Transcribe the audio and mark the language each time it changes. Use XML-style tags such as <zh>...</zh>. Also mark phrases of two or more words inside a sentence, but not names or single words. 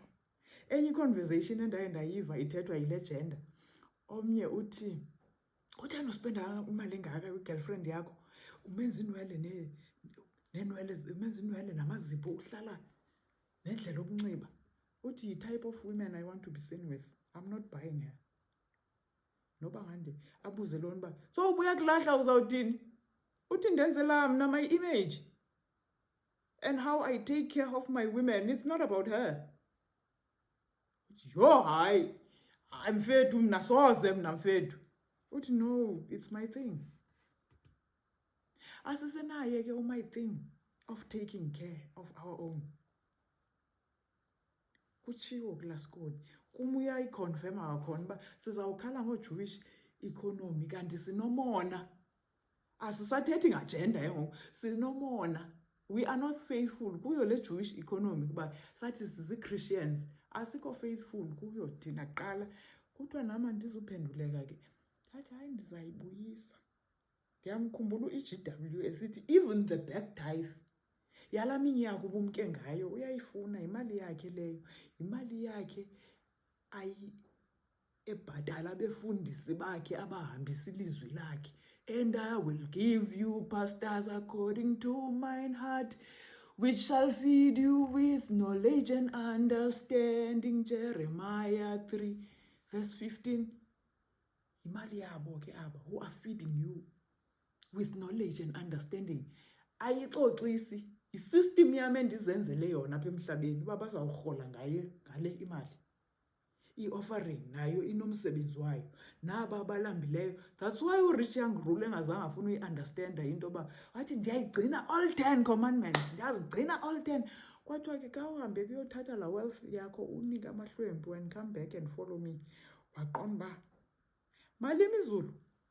<xh>Enye iconversation endaye ndayiva ithethwa yile gender, omnye uthi, kutheni uspenda imali engaka kwigirlfriend yakho? Umenza iinwele umenza iinwele namazipho, uhlala nendlela yokunxiba.</xh> <en>Uthi yi-type of women I want to be seen with. I'm not buying her.</en> <xh>Noba ngande abuze lona uba, so ubuya kulahla uzawuthini? Uthi ndenzela mna</xh> <en>my image and how I take care of my women. It's not about her.</en> <xh>Uthi, yho hayi, mfethu mna soze mna mfethu.</xh> <en>Uthi no, it's my thing.</en> <xh>Asisenaye ke</xh> <en>my thing of taking care of our own.</en> <xh>Kutshiwo kulaa skoli. Kum uyayiconfirma kakhona uba sizawukhala ngoo-</xh> <en>Jewish economy</en> <xh>kanti sinomona. Asisathethi ngajenda ngoku, sinomona.</xh> <en>We are not faithful</en> <xh>kuyo le</xh> <en>Jewish economy</en> <xh>kuba sathi sisi-Christians. Asikho faithful kuyo thina kuqala. Kuthiwa nam andizuphenduleka ke. Athi hayi ndizayibuyisa. Ndiyamkhumbula u-EGW esithi</xh> <en>even the back tithe</en> <xh>yalaa minyaka ubumke ngayo uyayifuna, yimali yakhe leyo. Yimali yakhe ebhatala abefundisi bakhe abahambisa ilizwi lakhe.</xh> <en>And I will give you pastors according to mine heart, which shall feed you with knowledge and understanding. Jeremiah 3 verse 15.</en> <xh>Imali yabo ke aba</xh> <en>who are feeding you with knowledge and understanding.</en> <xh>Ayixoxisi isystem yami endizenzele yona apha emhlabeni uba bazawurhola ngale imali. I-offering nayo inomsebenzi wayo. Naba abalambileyo.</xh> <en>That's why</en> <xh>u-</xh> <en>rich young ruler</en> <xh>engazange afuna uyi-understanda into yoba wathi ndiyayigcina</xh> <en>all 10 commandments,</en> <xh>ndiyazigcina</xh> <en>all 10.</en> <xh>Kwathiwa ke xa uhambe kuyothatha laa wealth yakho unike amahlwempu</xh> <en>and come back and follow me,</en> <xh>waqonda uba malini izulu.</xh>